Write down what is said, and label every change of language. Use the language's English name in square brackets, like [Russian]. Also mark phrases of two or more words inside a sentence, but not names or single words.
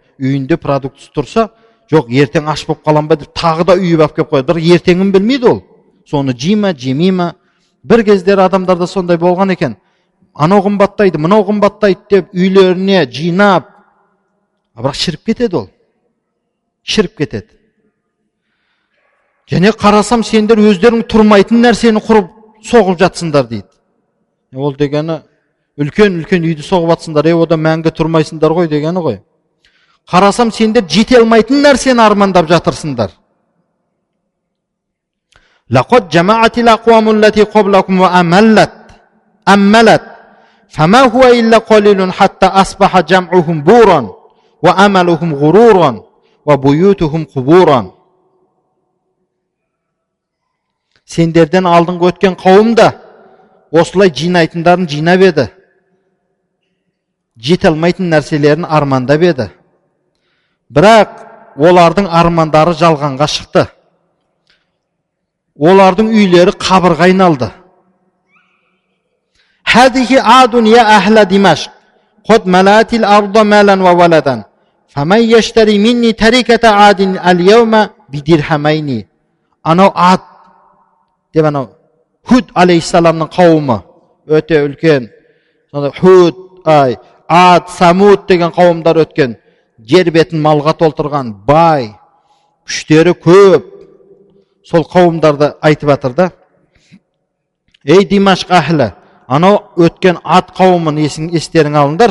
[Kazakh] Үйінде продукт тұрса, жоқ ертең аш болып қалам ба деп тағы да үйіп алып келіп қояды. Бір ертеңін білмейді ол. Соны жейма, жемейма. Бір кездері адамдарда сондай болған екен. Анау қымбаттайды, мынау қымбаттайды деп үйлеріне жинап, бірақ шіріп кетеді ол. kişirip ketedi. Және қарасам сендер өздерің тұрмайтын нәрсені құрып соғып жатсыңдар дейді. Ол дегені үлкен үйді соғып жатсыңдар, ода мәңгі тұрмайсыңдар ғой дегені ғой. Қарасам сендер жете алмайтын нәрсені армандап жатырсыңдар. [Arabic] لقد جمعت الأقوام التي قبلكم وأملت فما هو إلا قليل حتى أصبح جمعهم بورا وأملهم غرورا وبيوتهم قبورا. [Kazakh] Сендерден алдыңғы өткен қауым да осылай жинайтындарын жинап еді. Жете алмайтын нәрселерін армандап еді. Бірақ олардың армандары жалғанға шықты. Олардың үйлері қабырға айналды. [Arabic] هذه عاد يا أهل دمشق قد ملأت الأرض مالا وولدا فمن يشتري مني تركة عاد اليوم بدرهمين. [Kazakh] Анау ад деп анау Худ алейхиссаламның қауымы өте үлкен. Худ, Ад, Самуд деген қауымдар өткен. Жер бетін малға толтырған, бай, күштері көп. Сол қауымдарды айтып жатыр да. Ей Димашқ әхлі, анау өткен Ад қауымын естерің алыңдар.